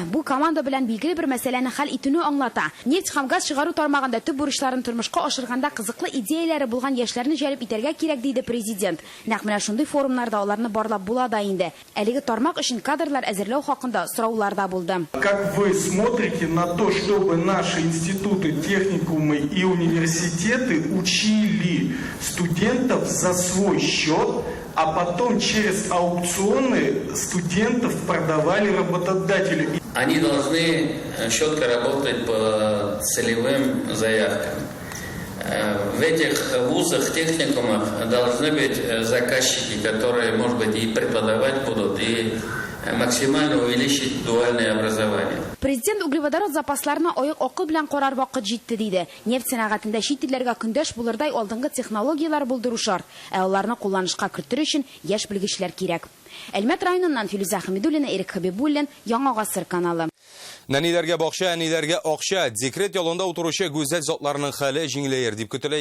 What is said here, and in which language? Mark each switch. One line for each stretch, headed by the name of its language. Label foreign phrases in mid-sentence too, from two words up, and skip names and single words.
Tatar: Бу команда белән билгеле бер мәсьәләне хәл итүне аңлата. Нефть һәм газ чыгару тармагында төп бурычларын тормышка ашырганда кызыклы идеяләре булган яшьләрне җәлеп итәргә кирәк диде президент. Нәкъ менә шундый форумнарда аларны барлап була да инде. Әлеге тармак өчен кадрлар әзерләү хакында сораулар да булды.
Russian: Как вы смотрите на то, чтобы наши институты, техникумы и университеты учили студентов за свой счет, а потом через аукционы студентов продавали работодателю? Они должны четко работать по целевым заявкам. В этих вузах, техникумах должны быть заказчики, которые, может быть, и преподавать будут, и максимально увеличить дуальное образование.
Tatar: Президент углеводород запасларына оек окы белән карар вакыт җитте диде. Нефть сәнәгатендә чит илләргә көндәш булырдай алдынгы технологиялар булдыру шарт. Аларны кулланышка кертер өчен яшь белгечләр кирәк. Әлмәт районыннан Филүзә Хәмидуллина, Эрик Хәбибуллин, Яңа Гасыр каналы. Нәниләргә бакча, әниләргә акча. Декрет ялында утыручы гүзәл затларының хәле җиңеләер дип көтелә.